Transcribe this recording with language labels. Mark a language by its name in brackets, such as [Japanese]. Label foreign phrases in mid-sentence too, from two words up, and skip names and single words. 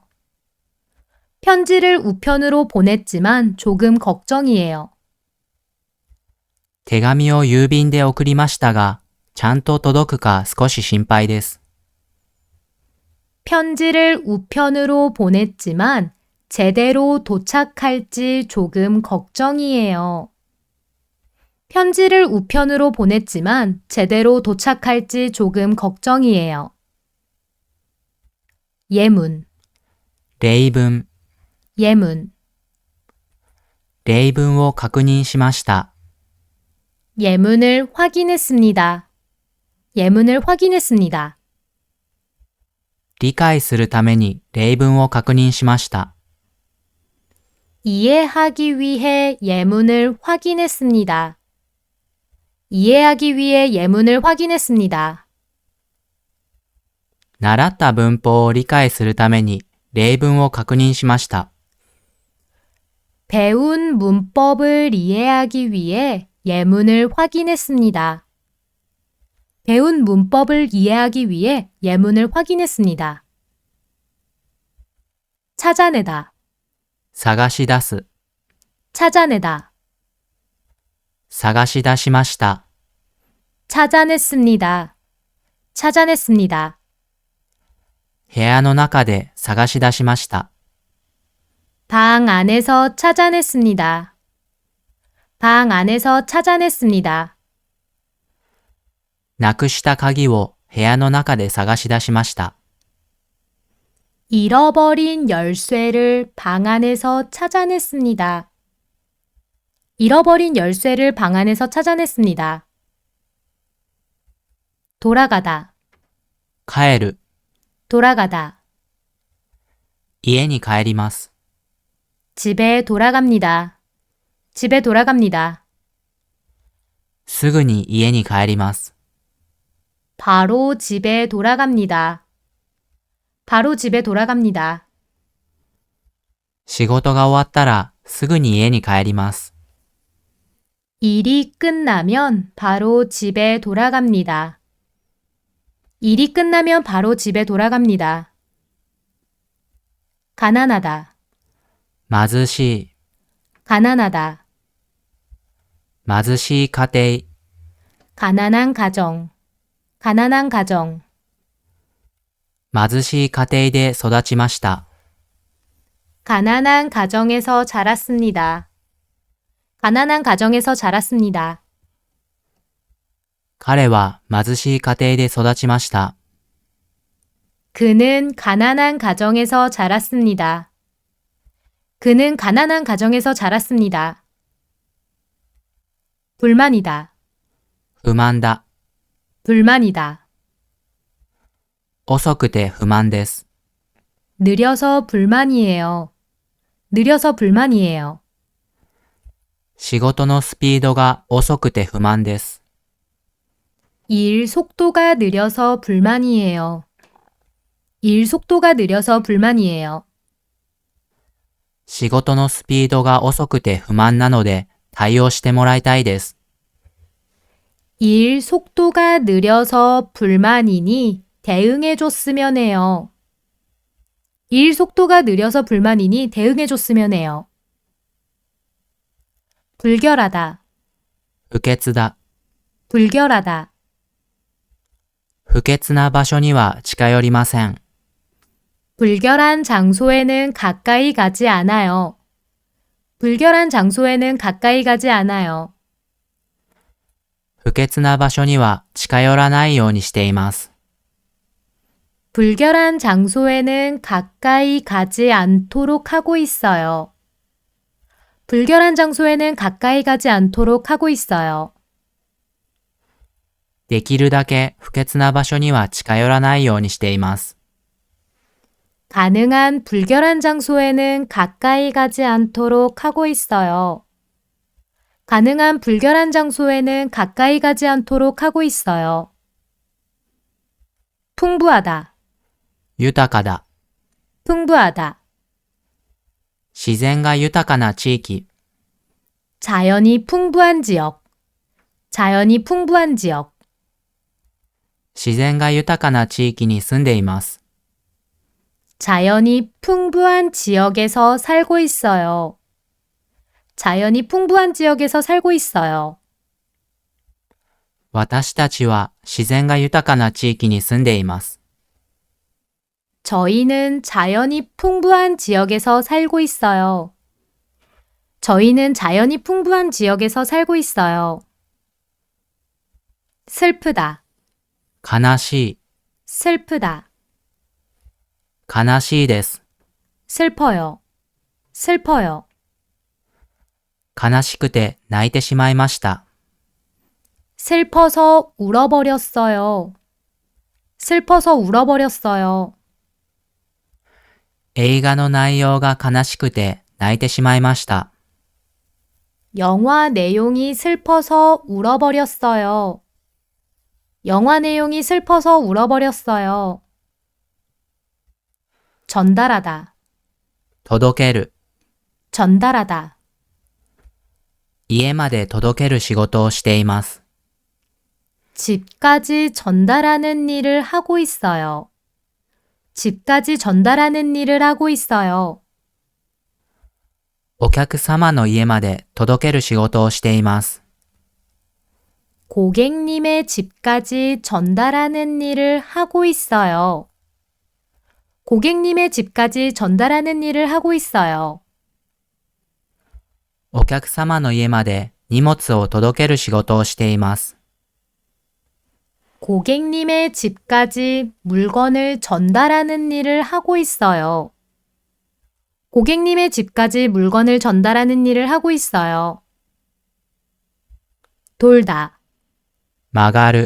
[Korean] 편지를 우편으로 보냈지만 조금 걱정이에요. [Japanese] 手紙を郵便で送りましたが、ちゃんと届くか少し心配です。 [Korean] 편지를 우편으로 보냈지만 제대로 도착할지 조금 걱정이에요. 편지를 우편으로 보냈지만 제대로 도착할지 조금 걱정이에요. 예문, [Japanese] 例文。 [Korean] 예문. [Japanese] 例文を確認しました。 [Korean] 예문을 확인했습니다. 예문을 확인했습니다. [Japanese] 理解するために例文を確認しました。 [Korean] 이해하기 위해 예문을 확인했습니다. 이해하기 위해 예문을 확인했습니다. [Japanese] 習った文法を理解するために例文を確認しました。 [Korean] 배운 문법을 이해하기 위해 예문을 확인했습니다. 배운 문법을 이해하기 위해 예문을 확인했습니다. 찾아내다, [Japanese] 探し出す。 [Korean] 찾아내다. [Japanese] 探し出しました。 [Korean] 찾아냈습니다. 찾아냈습니다. [Japanese] 部屋の中で探し出しました。 [Korean] 방 안에서 찾아냈습니다. 방 안에서 찾아냈습니다. [Japanese] なくした鍵を部屋の中で探し出しました。 [Korean] 잃어버린 열쇠를 방 안에서 찾아냈습니다. 잃어버린 열쇠를 방 안에서 찾아냈습니다. 돌아가다, [Japanese] 帰る。 [Korean] 돌아가다. [Japanese] 家に帰ります。 [Korean] 집에 돌아갑니다. 집에 돌아갑니다. [Japanese] すぐに家に帰ります。 [Korean] 바로 집에 돌아갑니다. 바로 집에 돌아갑니다. [Japanese] 仕事が終わったらすぐに家に帰ります。 [Korean] 일이 끝나면 바로 집에 돌아갑니다. 일이 끝나면 바로 집에 돌아갑니다. 가난하다, [Japanese] 貧しい。 [Korean] 가난하다. [Japanese] 貧しい家庭。 [Korean] 가난한 가정, 가난한 가정. [Japanese] 貧しい家庭で育ちました。 [Korean] 가난한 가정에서 자랐습니다. 가난한 가정에서 자랐습니다. [Japanese] 彼は貧しい家庭で育ちました。 [Korean] 그는 가난한 가정에서 자랐습니다. 그는 가난한 가정에서 자랐습니다. 불만이다, [Japanese] 不満だ。 [Korean] 불만이다. [Japanese] 遅くて不満です。 [Korean] 느려서 불만이에요. 느려서 불만이에요. [Japanese] 仕事のスピードが遅くて不満です。 [Korean] 일 속도가 느려서 불만이에요. 일 속도가 느려서 불만이에요. [Japanese] 仕事のスピードが遅くて不満なので対応してもらいたいです。 [Korean] 일 속도가 느려서 불만이니 대응해줬으면 해요. 일 속도가 느려서 불만이니 대응해줬으면 해요. 불결하다, [Japanese] 不潔だ。 [Korean] 불결하다. [Japanese] 不潔な場所には近寄りません。 [Korean] 불결한 장소에는 가까이 가지 않아요. 불결한 장소에는 가까이 가지 않아요. [Japanese] 不潔な場所には近寄らないようにしています。 [Korean] 불결한 장소에는 가까이 가지 않도록 하고 있어요. 불결한 장소에는 가까이 가지 않도록 하고 있어요. [Japanese] できるだけ不潔な場所には近寄らないようにしています。 [Korean] 가능한 불결한 장소에는 가까이 가지 않도록 하고 있어요. 가능한 불결한 장소에는 가까이 가지 않도록 하고 있어요. 풍부하다, [Japanese] 豊かだ。 [Korean] 풍부하다. [Japanese] 自然が豊かな地域。 [Korean] 자연이 풍부한 지역, 자연이 풍부한 지역. [Japanese] 自然が豊かな地域に住んでいます。 [Korean] 자연이 풍부한 지역에서 살고 있어요. 자연이 풍부한 지역에서 살고 있어요. [Japanese] 私たちは自然が豊かな地域に住んでいます。 [Korean] 저희는 자연이 풍부한 지역에서 살고 있어요. 저희는 자연이 풍부한 지역에서 살고 있어요. 슬프다, [Japanese] 悲しい。 [Korean] 슬프다. [Japanese] 悲しいです。 [Korean] 슬퍼요, 슬퍼요. [Japanese] 悲しくて泣いてしまいました。 [Korean] 슬퍼서 울어버렸어요. 슬퍼서 울어버렸어요. [Japanese] 映画の内容が悲しくて泣いてしまいました。 [Korean] 영화 내용이 슬퍼서 울어버렸어요. 영화 내용이 슬퍼서 울어버렸어요. 전달하다, [Japanese] 届ける。 [Korean] 전달하다. [Japanese] 家まで届ける仕事をしています。 [Korean] 집까지 전달하는 일을 하고 있어요. 집까지 전달하는 일을 하고 있어요. [Japanese] お客様の家まで届ける仕事をしています。 [Korean] 고객님의 집까지 전달하는 일을 하고 있어요. 고객님의 집까지 전달하는 일을 하고 있어요. [Japanese] お客様の家まで荷物を届ける仕事をしています。 [Korean] 고객님의 집까지 물건을 전달하는 일을 하고 있어요. 고객님의 집까지 물건을 전달하는 일을 하고 있어요. 돌다, [Japanese] 曲がる。